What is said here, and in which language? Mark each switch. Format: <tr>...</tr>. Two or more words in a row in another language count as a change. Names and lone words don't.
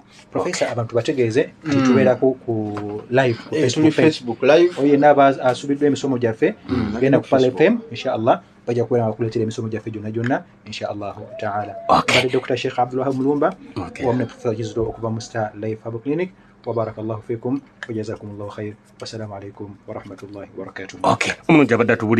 <lg>Professor abantu bategeeze tubeera ku live ku Facebook live oye naba asubidde emisomo gyaffe genda ku Pale FM inshallah bajja kubeera bakuleetera emisomo gyaffe gyonna</lg> <ar>إن شاء الله تعالى.</ar> <lg>Bali Dr. Sheikh Abdulwahab Mulumba wamne Professor Jizdo okuva mu Star Life Herbal Clinic</lg> <ar>وبارك الله فيكم وجزاكم الله خير والسلام عليكم ورحمة الله وبركاته.</ar> <lg>Okay.</lg>